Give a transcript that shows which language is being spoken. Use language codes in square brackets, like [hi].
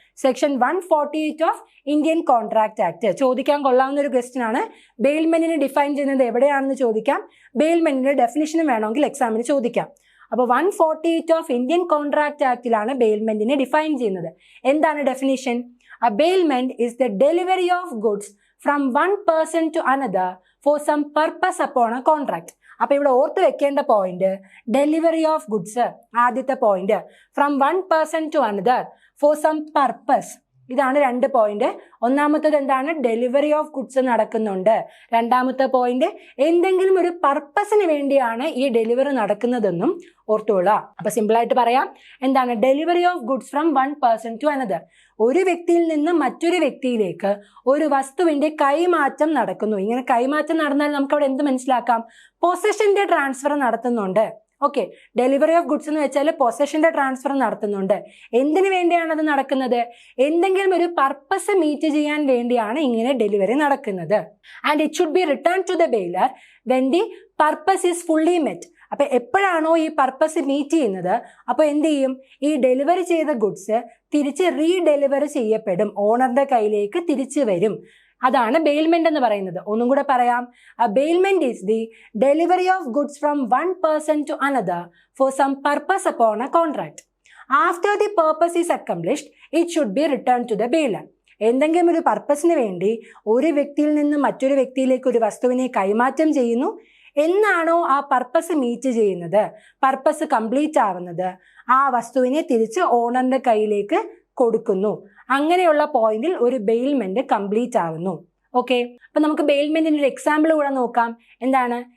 [ml] Section 148 of Indian contract act ചോദിക്കാൻ കൊള്ളാവുന്ന ഒരു ക്വസ്റ്റ്യൻ ആണ്. ബെയിൽമെന്റിനെ ഡിഫൈൻ ചെയ്യുന്നത് എവിടെയാണെന്ന് ചോദിക്കാം. ബെയിൽമെന്റിന്റെ ഡെഫിനിഷനും വേണമെങ്കിൽ എക്സാമിന് ചോദിക്കാം. അപ്പോൾ 148 ഓഫ് ഇന്ത്യൻ കോൺട്രാക്ട് ആക്ടിലാണ് ബെയിൽമെന്റിനെ ഡിഫൈൻ ചെയ്യുന്നത്. എന്താണ് definition? [en] A bailment is the delivery of goods from one person to another for some purpose upon a contract. [ml] അപ്പൊ ഇവിടെ ഓർത്ത് വെക്കേണ്ട പോയിന്റ് ഡെലിവറി ഓഫ് ഗുഡ്സ്. ആദ്യത്തെ point [en] From one person to another for some purpose. [ml] ഇതാണ് രണ്ട് point. ഒന്നാമത്തത് എന്താണ്? Delivery of goods നടക്കുന്നുണ്ട്. രണ്ടാമത്തെ പോയിന്റ് എന്തെങ്കിലും ഒരു പർപ്പസിന് വേണ്ടിയാണ് ഈ ഡെലിവറി നടക്കുന്നതെന്നും ഓർത്തുകൊള്ളുക. അപ്പൊ സിമ്പിൾ ആയിട്ട് പറയാം, എന്താണ് [en] Delivery of goods from one person to another? [ml] ഒരു വ്യക്തിയിൽ നിന്ന് മറ്റൊരു വ്യക്തിയിലേക്ക് ഒരു വസ്തുവിന്റെ കൈമാറ്റം നടക്കുന്നു. ഇങ്ങനെ കൈമാറ്റം നടന്നാൽ നമുക്ക് അവിടെ എന്ത് മനസ്സിലാക്കാം? പൊസഷന്റെ ട്രാൻസ്ഫർ നടത്തുന്നുണ്ട്. ഓക്കെ, ഡെലിവറി ഓഫ് ഗുഡ്സ് എന്ന് വെച്ചാൽ പൊസഷന്റെ ട്രാൻസ്ഫർ നടത്തുന്നുണ്ട്. എന്തിനു വേണ്ടിയാണ് അത് നടക്കുന്നത്? എന്തെങ്കിലും ഒരു പർപ്പസ് മീറ്റ് ചെയ്യാൻ വേണ്ടിയാണ് ഇങ്ങനെ ഡെലിവറി നടക്കുന്നത്. [en] And it should be return to the bailer when the purpose is fully met. [ml] അപ്പൊ എപ്പോഴാണോ ഈ പർപ്പസ് മീറ്റ് ചെയ്യുന്നത്, അപ്പൊ എന്ത് ചെയ്യും? ഈ ഡെലിവറി ചെയ്ത ഗുഡ്സ് തിരിച്ച് റീഡെലിവറി ചെയ്യപ്പെടും, ഓണറുടെ കയ്യിലേക്ക് തിരിച്ചു വരും. അതാണ് ബെയിൽമെന്റ് എന്ന് പറയുന്നത്. ഒന്നും കൂടെ പറയാം. [en] A bailment is the delivery of goods from one person to another for some purpose upon a contract. After the purpose is accomplished, it should be returned to the bailor. [ml] എന്തെങ്കിലും ഒരു പർപ്പസിന് വേണ്ടി ഒരു വ്യക്തിയിൽ നിന്ന് മറ്റൊരു വ്യക്തിയിലേക്ക് ഒരു വസ്തുവിനെ കൈമാറ്റം ചെയ്യുന്നു. എന്നാണോ ആ പർപ്പസ് മീറ്റ് ചെയ്യുന്നത്, പർപ്പസ് കംപ്ലീറ്റ് ആവുന്നത്, ആ വസ്തുവിനെ തിരിച്ച് ഓണറിന്റെ കയ്യിലേക്ക് കൊടുക്കുന്നു. അങ്ങനെയുള്ള പോയിന്റിൽ ഒരു ബെയിൽമെന്റ് കംപ്ലീറ്റ് ആവുന്നു. ഓക്കെ, അപ്പൊ നമുക്ക് ബെയിൽമെന്റിന്റെ ഒരു എക്സാമ്പിൾ കൂടെ നോക്കാം. എന്താണ്?